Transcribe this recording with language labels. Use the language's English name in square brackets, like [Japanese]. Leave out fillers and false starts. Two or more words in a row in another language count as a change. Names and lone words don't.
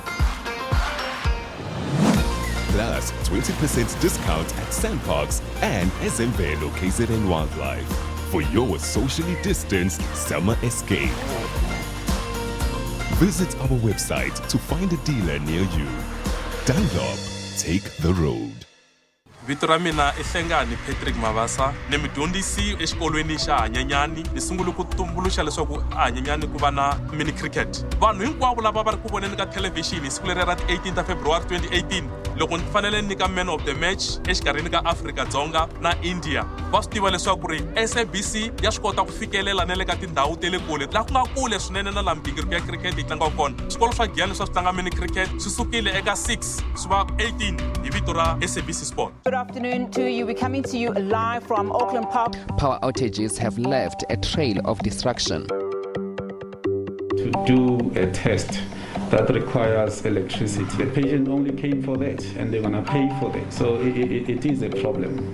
[English] Plus 20% discount at Sandparks and SMV KZN Wildlife for your socially distanced summer escape. Visit our website to find a dealer near you. Dunlop, take the road. [Tsonga] Vito ra mina I Hlengani Patrick Mavasa ni mudyondzisi exikolweni xa Hanyanyani ni sungule ku tumbuluxa leswaku Hanyanyani ku va na [English] mini cricket. [Tsonga] Vanhu hinkwavo lava va ri ku voneni ka television siku leri ra 18 ta February 2018 loko ni fanele ni ka [English] man of the match [Tsonga] exikarhini ka Afrika-Dzonga na India va swi tiva leswaku ri SABC ya swi kota ku fikelela na le ka tindhawu tele kule laha ku nga kule swinene na laha migingiriko ya cricket yi tlanga kona. Swikolo swa Giyani swa swi tlanga [English] mini cricket [Tsonga] swi sukile eka 6 swi va 18 hi vito ra SABC Sport. [English] Good afternoon to you. We're coming to you live from Auckland Park. Power outages have left a trail of destruction. To do a test that requires electricity. The patient only came for that and they're going to pay for that. So it is a problem.